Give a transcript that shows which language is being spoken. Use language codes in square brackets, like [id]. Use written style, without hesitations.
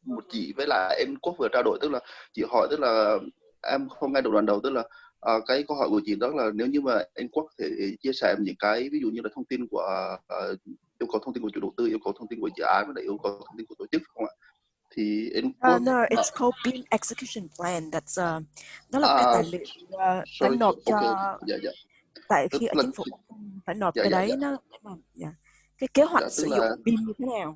[vi] Chị với lại em Quốc vừa trao đổi, tức là chị hỏi, tức là em không nghe được đoạn đầu, tức là cái câu hỏi của chị đó là nếu như mà anh Quốc thể chia sẻ những cái ví dụ như là thông tin của yêu cầu thông tin của chủ đầu tư, yêu cầu thông tin của dự án và yêu cầu thông tin của tổ chức, không ạ? Thì anh Quốc [en] no, it's called BIM Execution Plan. [vi] That's đó là cái tài liệu phải nộp cho tại khi ở chính phủ phải nộp cái đấy nó cái kế hoạch sử dụng BIM như thế nào,